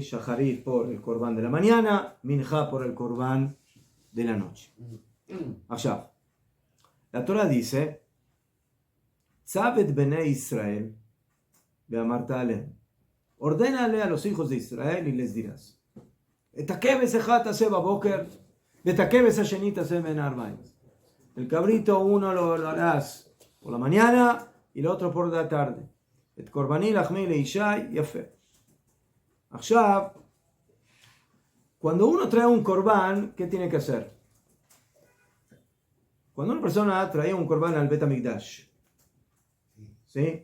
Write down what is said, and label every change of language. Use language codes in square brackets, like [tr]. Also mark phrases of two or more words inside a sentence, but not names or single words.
[es] Shacharit por el korban de la mañana, Mincha por el korban de la noche. Akshav. La Torah dice, [he] צו את בני ישראל, ואמרת אלהם. [es] Ordénale a los hijos de Israel y les dirás, [he] את הכבש אחד תעשה בבוקר, ואת הכבש השני תעשה בין הערביים. [es] El cabrito uno lo harás por la mañana y el otro por la tarde. [he] את קרבני לחמי לאשי יפה. [es] Ahora, cuando uno trae un korban, ¿qué tiene que hacer? Cuando una persona trae un korban al [he] בית המקדש, [es] ¿sí?